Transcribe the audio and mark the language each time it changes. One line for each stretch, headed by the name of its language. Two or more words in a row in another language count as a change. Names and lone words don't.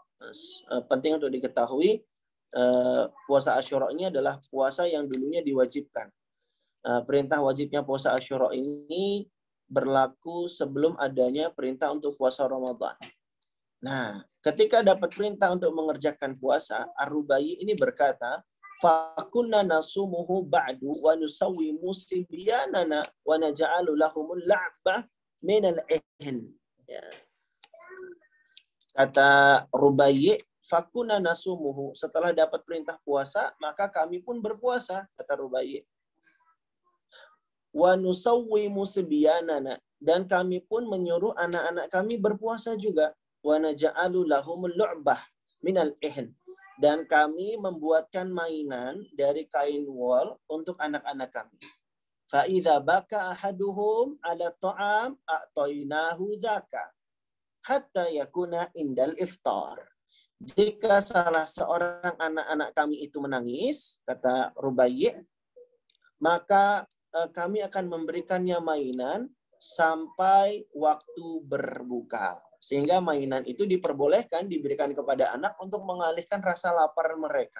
Indonesian: Penting untuk diketahui, puasa Asyura ini adalah puasa yang dulunya diwajibkan. Perintah wajibnya puasa Asyura ini berlaku sebelum adanya perintah untuk puasa Ramadan. Nah, ketika dapat perintah untuk mengerjakan puasa, Ar-Rubai ini berkata,
Arabic: "فكنا نصومه بعد ونصوم صبياننا ونجعل لهم اللعبة من العهن." Ya.
Indonesian: Kata Rubayyi,
Arabic: فكنا نصومه.
Indonesian: Setelah dapat perintah puasa, maka kami pun berpuasa, kata Rubayyi.
Arabic: ونصوم صبياننا.
Indonesian: Dan kami pun menyuruh anak-anak kami berpuasa juga.
Arabic: ونجعل لهم اللعبة من العهن.
Indonesian: Dan kami membuatkan mainan dari kain wol untuk anak-anak kami.
Arabic: فإذا بكى أحدهم على الطعام أعطيناه ذاك حتى يكون عند الإفطار.
Indonesian: Jika salah seorang anak-anak kami itu menangis, kata Rubayyi, maka kami akan memberikannya mainan sampai waktu berbuka. Sehingga mainan itu diperbolehkan diberikan kepada anak untuk mengalihkan rasa lapar mereka.